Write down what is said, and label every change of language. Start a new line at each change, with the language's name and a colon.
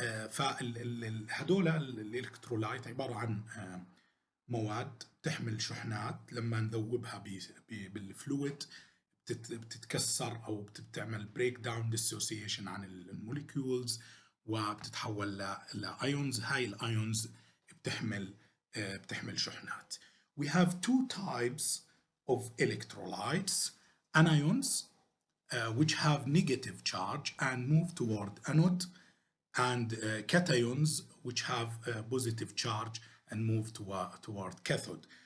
Arabic: فهدول الالكترولايت عبارة عن مواد تحمل شحنات لما نذوبها بالفلويد بتتكسر او بتعمل
English: break down dissociation
Arabic: عن الموليكيولز وبتتحول لايونز. هاي الايونز بتحمل شحنات.
English: We have two types of electrolytes: anions which have negative charge and move toward anode, and cations which have positive charge and move toward cathode.